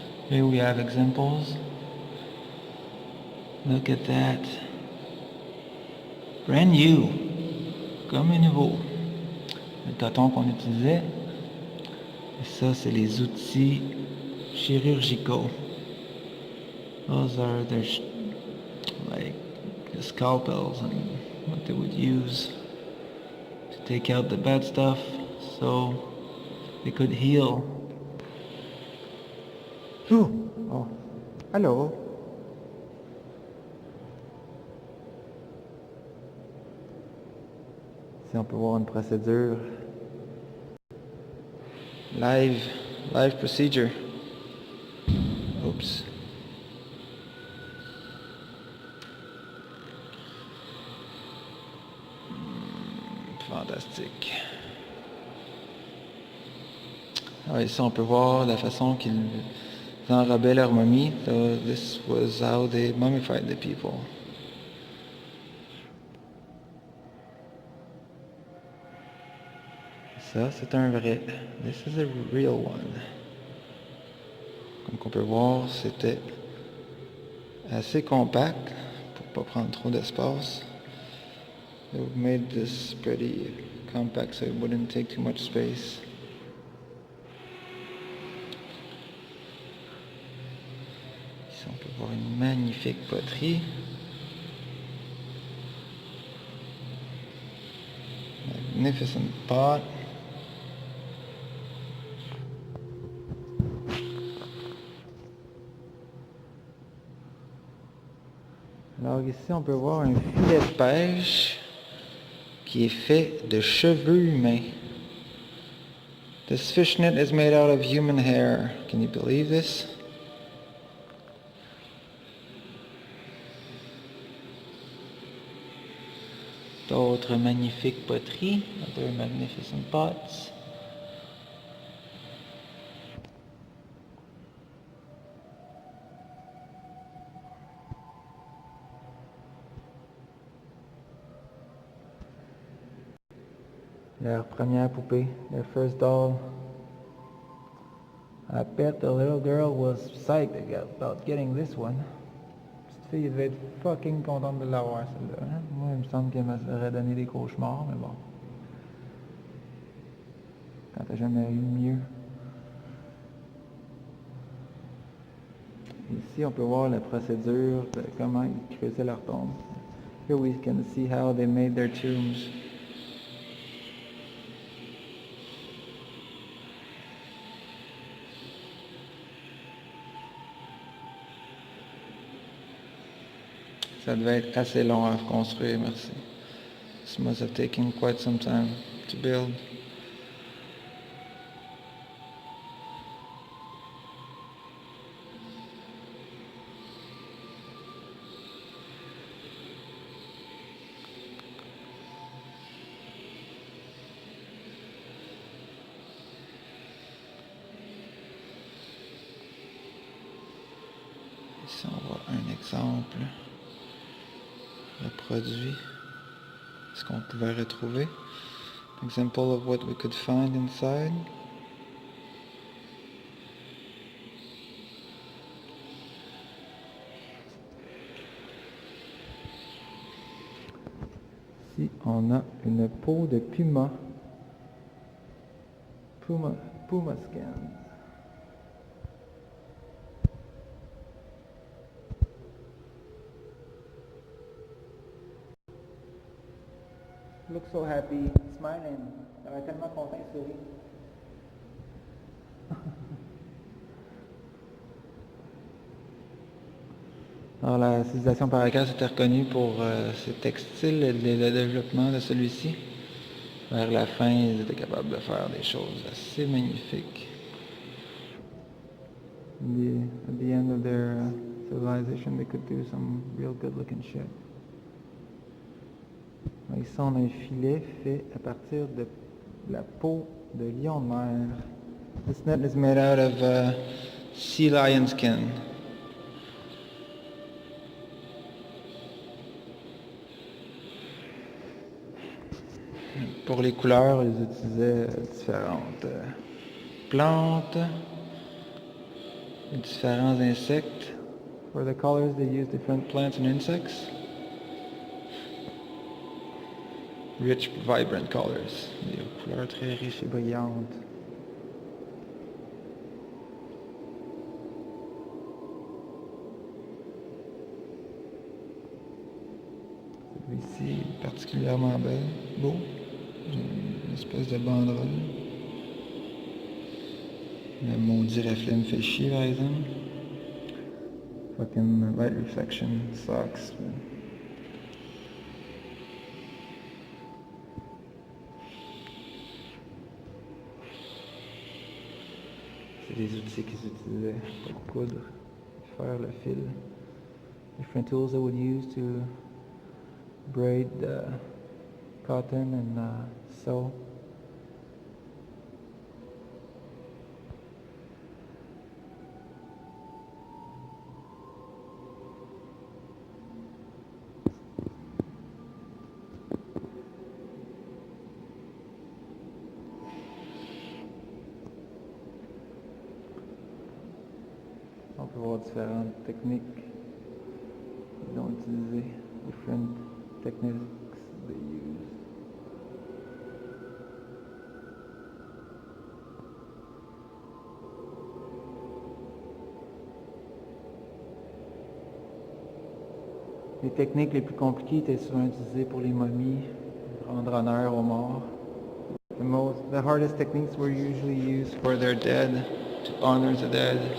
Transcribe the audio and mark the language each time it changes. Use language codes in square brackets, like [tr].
[en] Here we have examples. Look at that. Brand new. [fr] Comme un nouveau. Le coton qu'on utilisait. Et ça, c'est les outils chirurgicaux. [en] Those are like the scalpels and what they would use to take out the bad stuff so they could heal. Oh, hello. [fr] Ici, on peut voir une procédure. [en] Live procedure. Oops. [fr] Fantastique. Alors ici, on peut voir la façon qu'ils enrobaient leur momie. [en] So this was how they mummified the people. [fr] Ça, c'est un vrai. [en] This is a real one. [fr] Comme on peut voir, c'était assez compact pour pas prendre trop d'espace. [en] They've made this pretty compact so it wouldn't take too much space. [fr] Ici on peut voir une magnifique poterie. [en] Magnificent pot. [fr] Alors ici on peut voir un filet de pêche qui est fait de cheveux humains. [en] This fishnet is made out of human hair. Can you believe this? [fr] D'autres magnifiques poteries, [en] other magnificent pots. [fr] Leur première poupée, [en] their first doll. I bet the little girl was psyched about getting this one. [fr] Petite fille devait être fucking contente de l'avoir, celle-là. Hein? Moi, il me semble qu'elle m'aurait donné des cauchemars, mais bon. Quand t'as jamais eu mieux. Ici, on peut voir la procédure de comment ils creusaient leur tombe. [en] Here we can see how they made their tombs. [fr] Ça devait être assez long à construire, merci. [en] This must have taken quite some time to build. [fr] Ici, on voit un exemple reproduit. Ce qu'on pouvait retrouver. [en] Example of what we could find inside. [fr] Ici, on a une peau de puma. [en] Puma scan. Look so happy, smiling. [fr] Il est tellement content, il sourit. Alors la civilisation Paracas était reconnue pour ses textiles et le développement de celui-ci. Vers la fin, ils étaient capables de faire des choses assez magnifiques. [en] At the end of their civilization, they could do some real good-looking shit. [fr] Ici, on a un filet fait à partir de la peau de lion de mer. [en] This net is made out of sea lion skin. [fr] Pour les couleurs, ils utilisaient différentes plantes, différents insectes. [en] For the colors, they used different plants and insects. Rich, vibrant colors. [fr] Des couleurs très riches et brillantes. Celui-ci est particulièrement beau. Une espèce de banderole. Le maudit reflet me fait chier, par exemple. [en] Fucking light reflection sucks. [fr] C'est des outils qu'ils utilisaient pour coudre, faire le fil. [en] Different tools they would use to braid cotton and sew. [fr] voir différentes techniques qu'ils ont utilisées, [en] different techniques they use. [fr] Les techniques les plus compliquées étaient souvent utilisées pour les momies, rendre honneur aux morts. [en] The hardest techniques were usually used for their dead, to honor the dead.